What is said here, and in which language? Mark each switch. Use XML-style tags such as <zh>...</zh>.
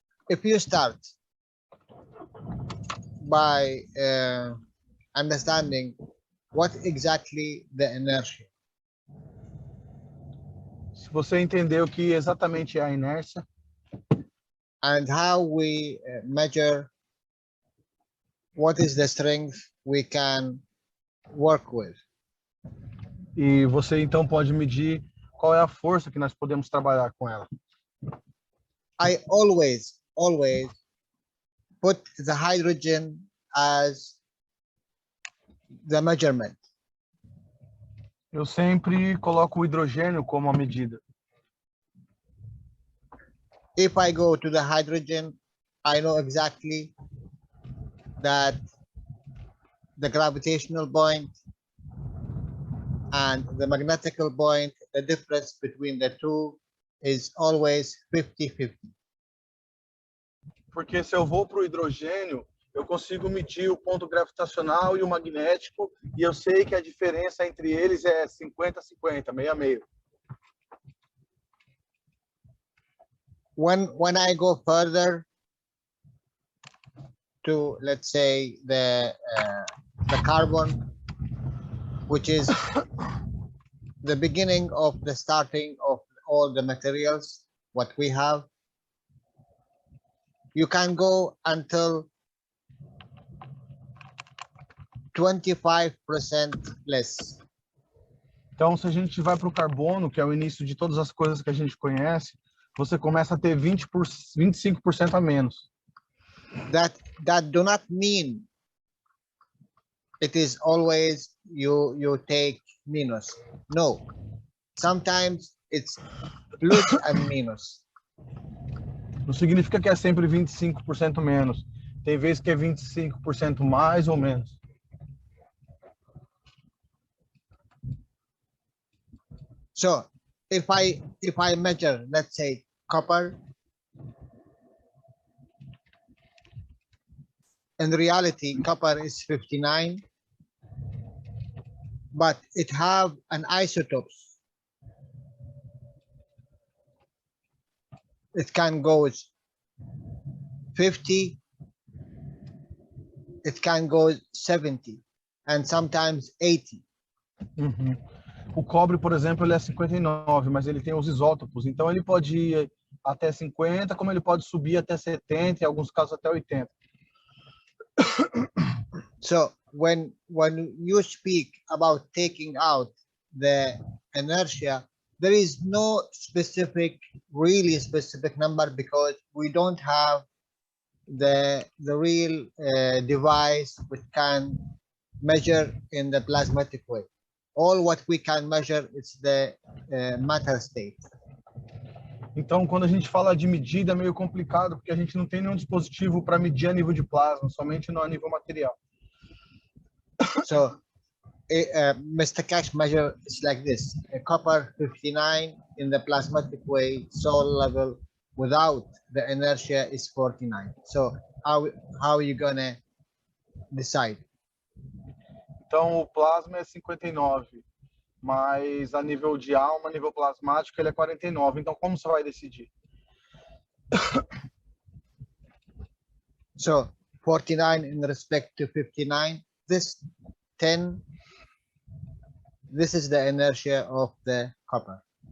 <en>If you start by understanding what exactly the inertia.</en> <pt>Se você entender o que exatamente é a inércia.</pt> <en>And how we measure what is the strength we can work with.</en> <pt>E você então pode medir qual é a força que nós podemos trabalhar com ela.</pt> <en>I always put the hydrogen as the measurement.</en> <pt>Eu sempre coloco o hidrogênio como a medida.</pt> <en>If I go to the hydrogen, I know exactly that the gravitational point and the magnetical point, the difference between the two is always 50-50.</en> <pt>Porque se eu vou para o hidrogênio, eu consigo medir o ponto gravitacional e o magnético, e eu sei que a diferença entre eles é 50-50, meio a meio.</pt> <en>When I go further to, let's say, the carbon, which is the beginning of the starting of all the materials, what we have, you can go until 25% less.</en> <pt>Então, se a gente vai para o carbono, que é o início de todas as coisas que a gente conhece, você começa a ter 25% a menos.</pt> <en>That do not mean it is always you take minus. No, sometimes it's plus and minus.</en> <pt>Não significa que é sempre 25% menos. Tem vezes que é 25% mais ou menos.</pt> <en>So if I measure, let's say, copper, in reality copper is 59, but it have an isotopes. It can go 50, it can go 70, and sometimes 80. Uhum.</en> <pt>O cobre, por exemplo, ele é 59, mas ele tem os isótopos, então ele pode ir até 50, como ele pode subir até 70, em alguns casos até 80.</pt> <en>So when you speak about taking out the inertia, there is no really specific number, because we don't have the real device which can measure in the plasmatic way. All what we can measure is the matter state.</en> <pt>Então, quando a gente fala de medida, é meio complicado, porque a gente não tem nenhum dispositivo para medir a nível de plasma, somente a nível material.</pt> <en>So Mr. Cash measure is like this: a copper 59 in the plasmatic way, soil level without the inertia is 49. So how are you gonna decide?</en> <pt>Então, o plasma é 59, mas a nível de alma, a nível plasmático, ele é 49. Então, como você vai decidir?</pt> <en>So 49 in respect to 59, this 10, this is the inertia of the copper.</en>